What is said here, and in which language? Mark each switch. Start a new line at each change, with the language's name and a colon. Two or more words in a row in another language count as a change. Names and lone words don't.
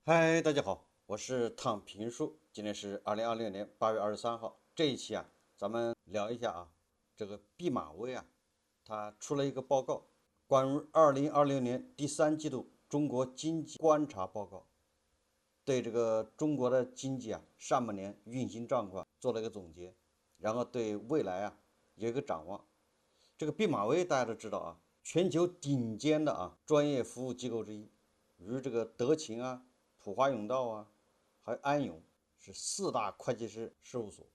Chinese: 嗨，大家好，我是躺平叔，今天是2026年8月23号。这一期咱们聊一下这个毕马威他出了一个报告，关于2026年第三季度中国经济观察报告，对这个中国的经济上半年运行狀況做了一個總結，然後對未來有一個展望。這個畢馬威大家都知道全球頂尖的專業服務機構之一，如這個德勤普華永道還有安永是4大會計師事務所。